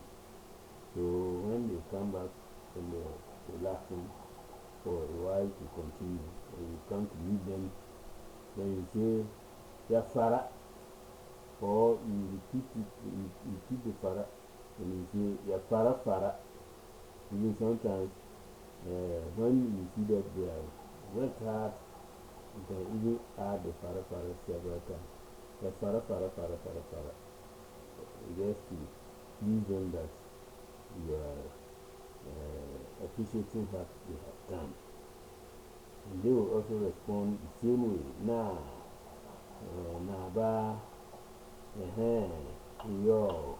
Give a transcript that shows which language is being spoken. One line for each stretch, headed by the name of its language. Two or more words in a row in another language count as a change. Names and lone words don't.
English: So when they come back and they're relaxing for a while to continue, and you come to meet them, then you say, Yafara, or you repeat it, you repeat the fara, and you say, Yafara fara. Even sometimes, when you see that they are worked hard, you can even add the fara fara several times. Yafara fara fara fara fara. Just to please them that you are appreciating what they have done. And they will also respond the same way. Nah, nah, ba, yo.